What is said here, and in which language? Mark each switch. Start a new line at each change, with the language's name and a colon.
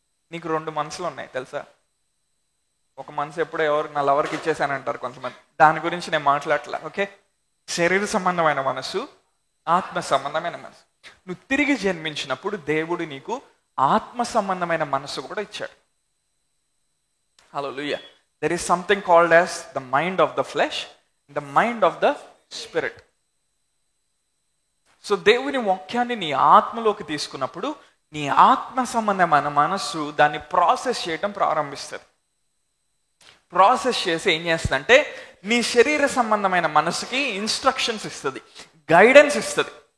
Telugu: నీకు 2 మనసులు ఉన్నాయి తెలుసా? ఒక మనసు ఎప్పుడో నా లవర్కి ఇచ్చేసానంటారు కొంతమంది. దాని గురించి నేను మాట్లాడట్లా. ఓకే, శరీర సంబంధమైన మనసు, ఆత్మ సంబంధమైన మనసు. నువ్వు తిరిగి జన్మించినప్పుడు దేవుడు నీకు ఆత్మ సంబంధమైన మనసు కూడా ఇచ్చాడు. హల్లెలూయా.
English: There is something called as the mind of the flesh, the mind of the spirit.
Telugu: So దేవుని వాక్యాన్ని నీ ఆత్మలోకి తీసుకున్నప్పుడు నీ ఆత్మ సంబంధమైన మనస్సు దాన్ని ప్రాసెస్ చేయటం ప్రారంభిస్తుంది. ప్రాసెస్ చేసి ఏం చేస్తుందంటే నీ శరీర సంబంధమైన మనసుకి ఇన్స్ట్రక్షన్స్ ఇస్తుంది, గైడెన్స్ ఇస్తుంది.